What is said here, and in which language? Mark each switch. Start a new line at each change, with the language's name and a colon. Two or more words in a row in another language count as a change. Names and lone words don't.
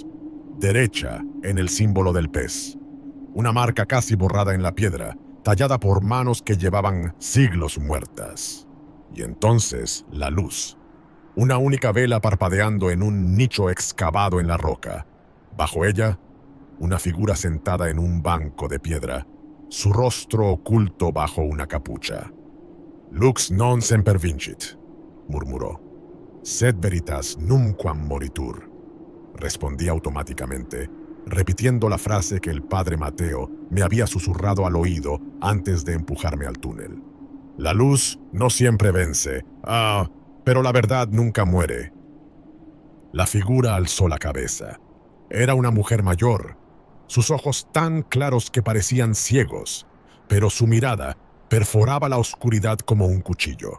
Spanish: Derecha, en el símbolo del pez. Una marca casi borrada en la piedra, tallada por manos que llevaban siglos muertas. Y entonces, la luz. Una única vela parpadeando en un nicho excavado en la roca. Bajo ella, una figura sentada en un banco de piedra, su rostro oculto bajo una capucha.
Latin: «Lux non semper vincit», murmuró. «Sed veritas numquam moritur»,
Spanish: respondí automáticamente, repitiendo la frase que el padre Mateo me había susurrado al oído antes de empujarme al túnel. La luz no siempre vence, pero la verdad nunca muere. La figura alzó la cabeza. Era una mujer mayor, sus ojos tan claros que parecían ciegos, pero su mirada perforaba la oscuridad como un cuchillo.